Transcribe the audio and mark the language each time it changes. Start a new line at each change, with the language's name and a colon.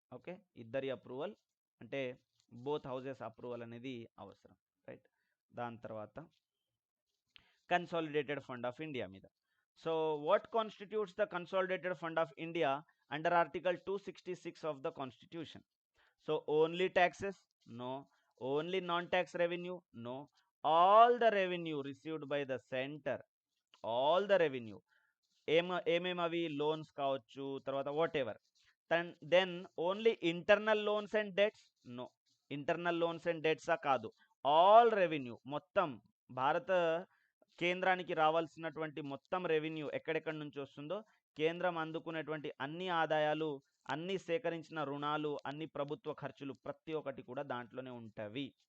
Telugu: Okay, ఇద్దరి approval అంటే both houses approval అనేది అవసరం, రైట్. దాని తర్వాత కన్సాలిడేటెడ్ ఫండ్ ఆఫ్ ఇండియా మీద.
English: So what constitutes the consolidated fund of India under Article 266 of the Constitution? So only taxes? No. Only non-tax revenue? No. All the revenue received by the center, all the revenue,
Telugu: ఏమేమవి loans కావచ్చు, తర్వాత
English: Whatever. Then only internal loans and debts?
Telugu: No, internal loans and డెట్సా కాదు, all revenue, మొత్తం భారత కేంద్రానికి రావాల్సినటువంటి మొత్తం revenue ఎక్కడెక్కడి నుంచి వస్తుందో, కేంద్రం అందుకునేటువంటి అన్ని ఆదాయాలు, అన్ని సేకరించిన రుణాలు, అన్ని ప్రభుత్వ ఖర్చులు ప్రతి ఒక్కటి కూడా దాంట్లోనే ఉంటాయి.